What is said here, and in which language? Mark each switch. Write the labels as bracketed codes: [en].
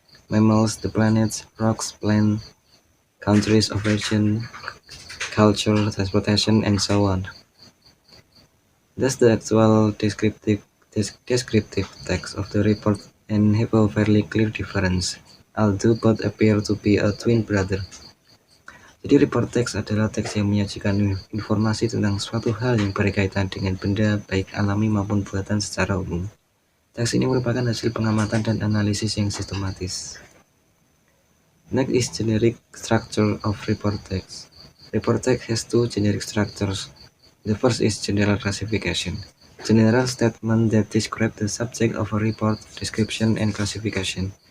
[en] Mammals, the planets, rocks, plants, countries of origin, culture, transportation, and so on. Thus, the actual descriptive text of the report and have a fairly clear difference, although both appear to be a twin brother. [id] Jadi report text adalah teks yang menyajikan informasi tentang suatu hal yang berkaitan dengan benda baik alami maupun buatan secara umum. Teks ini merupakan hasil pengamatan dan analisis yang sistematis. [en] Next is generic structure of report text. Report text has two generic structures. The first is general classification. General statement that describe the subject of a report, description, and classification.